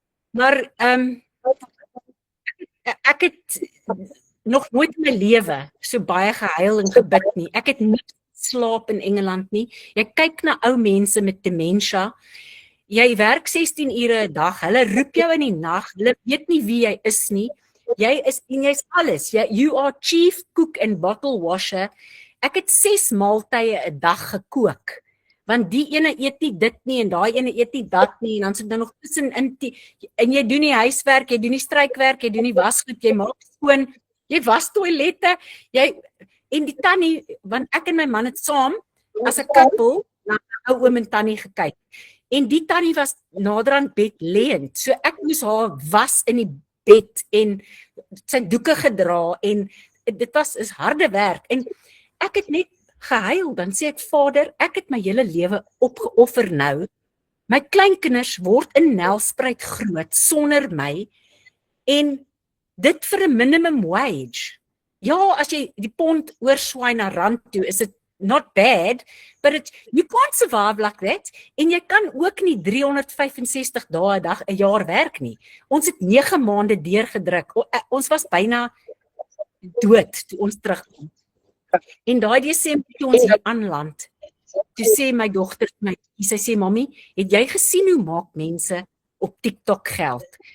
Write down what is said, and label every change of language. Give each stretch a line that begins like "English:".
Afrikaans: Maar ek het nog nooit in my lewe so baie gehuil en gebid nie. Ek het nie slaap in Engeland nie. Jy kyk na ou mense met dementia. Jy werk 16 ure 'n dag. Hulle roep jou in die nag. Hulle weet nie wie jy is nie. Jy's alles.
English: You are chief cook and bottle washer.
Afrikaans: Ek het 6 maaltye 'n dag gekook. Want die ene eet nie dit nie en daai ene eet nie dat nie en dan sit dan nog tussenin en jy doen die huiswerk, jy doen die strykwerk, jy doen die wasgoed, jy maak skoon, jy was toilette, en die tannie, want ek en my man het saam as 'n koppel na 'n ou oom en tannie gekyk. En die tannie was nader aan bedlêend. So ek moes haar was in die bed en sy doeke gedra en dit is harde werk en ek het net gehuil, dan sê ek, Vader, ek het my hele lewe opgeoffer nou. My kleinkinders word in Nelspruit groot sonder my En dit vir 'n
English: minimum wage.
Afrikaans: Ja, as jy die pond oorswaai na rand toe, is dit
English: not bad, but you can't survive like that.
Afrikaans: En jy kan ook nie 365 dae 'n dag 'n jaar werk nie. Ons het 9 maande deurgedruk. Ons was byna dood toe ons terugkom. En daai Desember toe ons hier aanland, toe sê my dogter vir my, sy sê, "Mami, het jy gesien hoe maak mense op TikTok geld?"